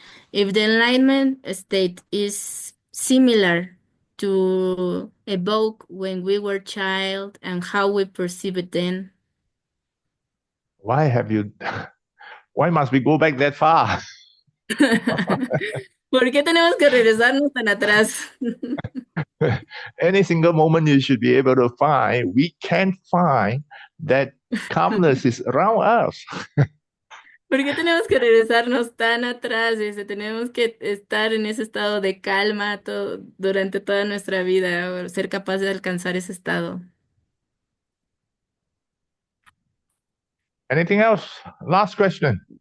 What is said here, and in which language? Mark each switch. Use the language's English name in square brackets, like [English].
[English] If the enlightenment state is similar to evoke when we were child and how we perceive it then. Why must we go back that far? [Spanish] ¿Por qué tenemos que regresarnos tan atrás? [English] Any single moment you should be able to find, we can find that calmness is around us. [Spanish] ¿Por qué tenemos que regresarnos tan atrás? Tenemos que estar en ese estado de calma durante toda nuestra vida, o ser capaz de alcanzar ese estado. [English] Anything else? Last question.